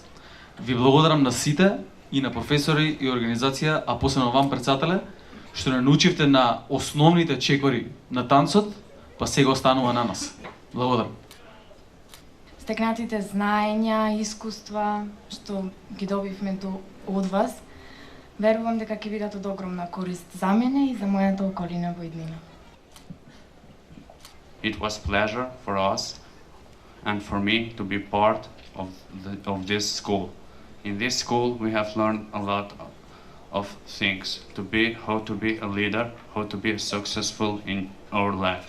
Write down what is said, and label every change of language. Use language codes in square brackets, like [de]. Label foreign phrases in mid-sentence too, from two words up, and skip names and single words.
[mk] Ви благодарам на сите и на професори и организација, а посебно вам, претседателе, што не научивте на основните чекори на танцот, па сега останува на нас. Благодарам. Стекнатите знаења, искуства што ги добивме од вас, верувам дека ќе бидат од огромна корист за мене и за мојата околина во иднина. [en] It was pleasure for us and for me to be part of this school. In this school we have learned a lot of things, how to be a leader, how to be successful in our life.